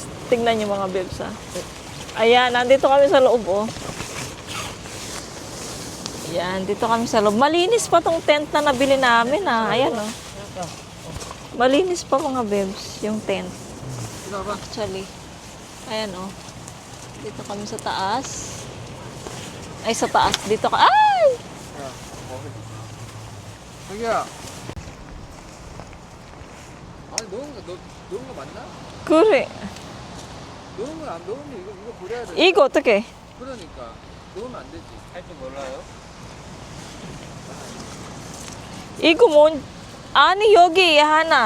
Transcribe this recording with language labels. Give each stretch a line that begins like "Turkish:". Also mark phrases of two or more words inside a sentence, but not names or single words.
Filipino: Tingnan niyo mga bebs Ayan, nandito kami sa loob Ayan, dito kami sa loob. Malinis pa tong tent na nabili namin Ayan Malinis pa mga bebs yung tent. Actually. Ayan Dito kami sa taas. Ay, sa taas. Dito ka. Ay!
Korean: 자기야. 아니 넣은 거 맞나? 그래. 넣은 건 안 넣으면 이거 버려야 돼. 이거 어떻게? 그러니까 넣으면 안 되지. 할 줄 몰라요? 이거 아니, 여기 하나.